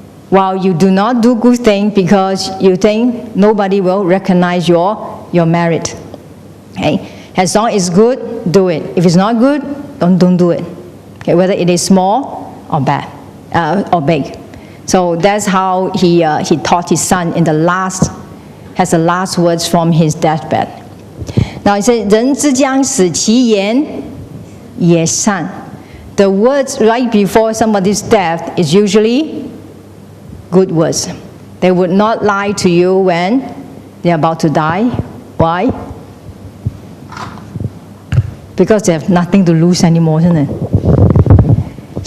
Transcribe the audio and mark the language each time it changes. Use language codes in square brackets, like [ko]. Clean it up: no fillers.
[en] while you do not do good things because you think nobody will recognize your merit. Okay? As long as it's good, do it. If it's not good, don't do it. Okay? Whether it is small or bad or big. So that's how he taught his son in the last words from his deathbed. [zh] Now he said, 人之将死，其言也善. [en] The words right before somebody's death is usually good words. They would not lie to you when they're about to die. Why? Because they have nothing to lose anymore, isn't it?